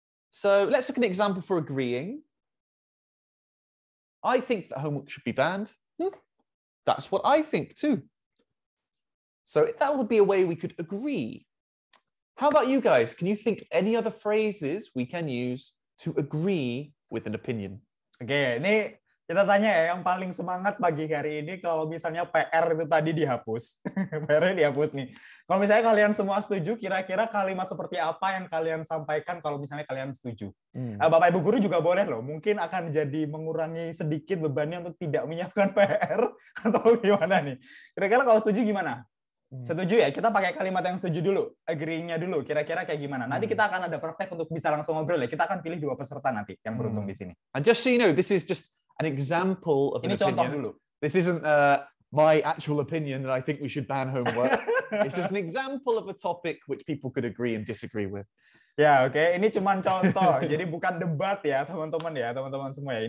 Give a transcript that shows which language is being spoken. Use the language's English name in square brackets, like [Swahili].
[English] So let's look at an example for agreeing. I think that homework should be banned. That's what I think too. So that would be a way we could agree. How about you guys? Can you think of any other phrases we can use to agree with an opinion? [Indonesian] Oke, ini kita tanya ya, yang paling semangat pagi hari ini kalau misalnya PR itu tadi dihapus. PR-nya dihapus nih. Kalau misalnya kalian semua setuju, kira-kira kalimat seperti apa yang kalian sampaikan kalau misalnya kalian setuju? Bapak Ibu guru juga boleh loh. Mungkin akan jadi mengurangi sedikit bebannya untuk tidak menyiapkan PR atau gimana nih? Kira-kira kalau setuju gimana? Setuju ya? Kita pakai kalimat yang setuju dulu, agreeing-nya dulu. Kira-kira kayak gimana? Nanti kita akan ada praktek untuk bisa langsung ngobrol ya. Kita akan pilih 2 peserta nanti yang beruntung di sini. [English] And just so you know, this is just an example of an [Indonesian] Ini contoh [English] opinion. [Indonesian] dulu. [English] This isn't my actual opinion that I think we should ban homework. It's just an example of a topic which people could agree and disagree with. [Indonesian] Ya, oke. Ini cuma contoh. Jadi bukan debat ya, teman-teman semua ya.